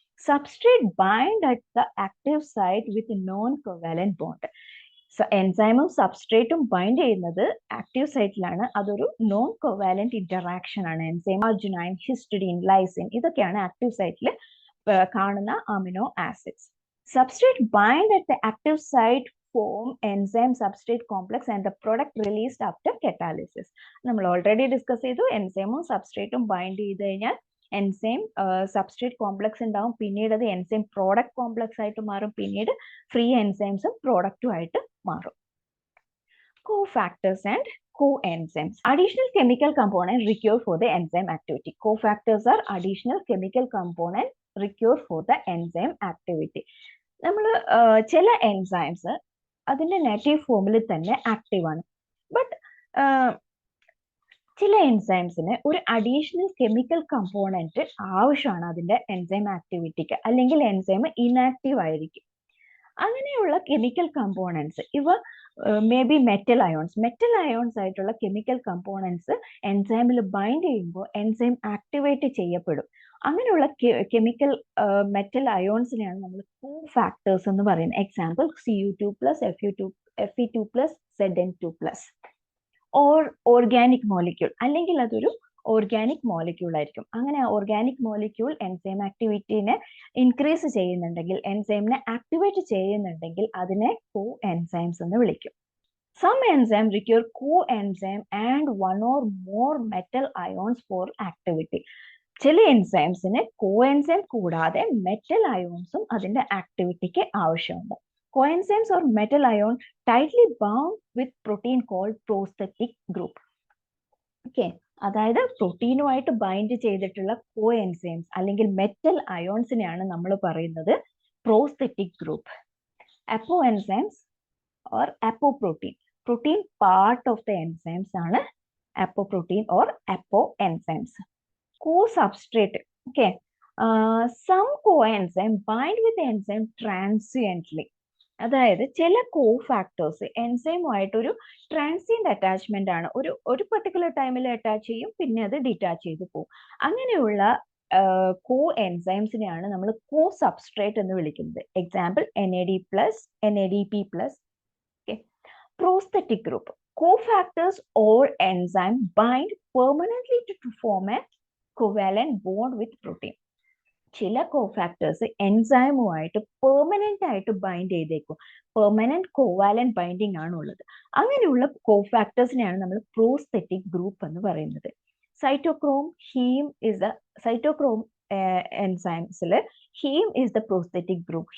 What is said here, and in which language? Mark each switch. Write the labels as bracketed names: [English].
[English] Substrate bind at the active site with non covalent bond. [Malayalam] എൻസൈമും സബ്സ്ട്രേറ്റും bind ചെയ്യുന്നത് active സൈറ്റിലാണ്. അതൊരു non covalent interaction ആണ്. Enzyme, arginine, ഹിസ്റ്റഡീൻ, lysine ഇതൊക്കെയാണ് active സൈറ്റിൽ കാണുന്ന amino acids. [English] Substrate bind at the active site form enzyme substrate complex and the product released after catalysis. [Malayalam] നമ്മൾ already discuss ചെയ്തു. എൻസൈമും സബ്സ്ട്രേറ്റും bind ചെയ്ത് കഴിഞ്ഞാൽ എൻസൈം സബ്സ്ട്രേറ്റ് കോംപ്ലക്സ് ഉണ്ടാവും. പിന്നീട് അത് എൻസൈം പ്രോഡക്റ്റ് കോംപ്ലക്സ് ആയിട്ട് മാറും. പിന്നീട് ഫ്രീ എൻസൈംസും പ്രോഡക്റ്റും ആയിട്ട് മാറും. [English] Cofactors and coenzymes. Additional chemical component required for the enzyme activity. Cofactors are additional chemical component required for the enzyme activity. [Malayalam] നമ്മൾ ചില എൻസൈംസ് അതിന്റെ നേറ്റീവ് ഫോമിൽ തന്നെ ആക്റ്റീവ് ആണ്. ബട്ട് ചില എൻസൈംസിന് ഒരു അഡീഷണൽ കെമിക്കൽ കമ്പോണന്റ് ആവശ്യമാണ് അതിന്റെ എൻസൈം ആക്ടിവിറ്റിക്ക്. അല്ലെങ്കിൽ എൻസൈം ഇനാക്റ്റീവ് ആയിരിക്കും. അങ്ങനെയുള്ള കെമിക്കൽ കമ്പോണൻസ് ഇവ മേ ബി മെറ്റൽ അയോൺസ് ആയിട്ടുള്ള കെമിക്കൽ കമ്പോണൻസ് എൻസൈമിൽ ബൈൻഡ് ചെയ്യുമ്പോൾ എൻസൈം ആക്ടിവേറ്റ് ചെയ്യപ്പെടും. അങ്ങനെയുള്ള കെമിക്കൽ മെറ്റൽ അയോൺസിനെയാണ് നമ്മൾ കോഫാക്ടേഴ്സ് എന്ന് പറയുന്നത്. Example Cu2+, Fe2+, Zn2+. Organic molecule, അല്ലെങ്കിൽ അതൊരു ഓർഗാനിക് മോളിക്യൂൾ ആയിരിക്കും. അങ്ങനെ ഓർഗാനിക് മോളിക്യൂൾ എൻസൈം ആക്ടിവിറ്റിനെ ഇൻക്രീസ് ചെയ്യുന്നുണ്ടെങ്കിൽ, എൻസൈമിനെ ആക്ടിവേറ്റ് ചെയ്യുന്നുണ്ടെങ്കിൽ അതിനെ കോ എൻസൈംസ് എന്ന് വിളിക്കും. [English] Some enzymes require coenzyme and one or more metal ions for activity. [Malayalam] ചില എൻസൈംസിന് കോഎൻസൈം കൂടാതെ മെറ്റൽ അയോൺസും അതിന്റെ ആക്ടിവിറ്റിക്ക് ആവശ്യമുണ്ട്. [English] Coenzymes or metal ion tightly bound with protein called prosthetic group. [Malayalam] Okay, അതായത് പ്രോട്ടീനുമായിട്ട് ബൈൻഡ് ചെയ്തിട്ടുള്ള കോഎൻസൈംസ് അല്ലെങ്കിൽ മെറ്റൽ അയോൺസിനെയാണ് നമ്മൾ പറയുന്നത് പ്രോസ്തെറ്റിക് ഗ്രൂപ്പ്. അപ്പോ enzymes [English] or apoprotein. Protein part of the enzymes ആണ് apoprotein or apoenzymes. Co-substrate. Okay. Some coenzyme bind with the enzyme transiently. [Malayalam] അതായത് ചില cofactors എൻസൈമുമായിട്ടൊരു transient attachment ആണ്. ഒരു പെർട്ടിക്കുലർ ടൈമിൽ അറ്റാച്ച് ചെയ്യും, പിന്നെ അത് ഡിറ്റാച്ച് ചെയ്ത് പോകും. അങ്ങനെയുള്ള കോ എൻസൈംസിനെയാണ് നമ്മൾ കോ സബ്സ്ട്രേറ്റ് എന്ന് വിളിക്കുന്നത്. Example NADP+. [English] Prosthetic group. Cofactors or enzyme bind permanently to form a covalent bond with protein. [Malayalam] ചില കോഫാക്ടേഴ്സ് എൻസൈമുമായിട്ട് പെർമനന്റ് ആയിട്ട് ബൈൻഡ് ചെയ്തേക്കും. പെർമനന്റ് കോവാലന്റ് ബൈൻഡിങ് ആണ് ഉള്ളത്. അങ്ങനെയുള്ള കോഫാക്ടേഴ്സിനെയാണ് നമ്മൾ പ്രോസ്തെറ്റിക് ഗ്രൂപ്പ് എന്ന് പറയുന്നത്. [English] Cytochrome heme is the cytochrome എൻസൈംസിൽ heme is the prosthetic group.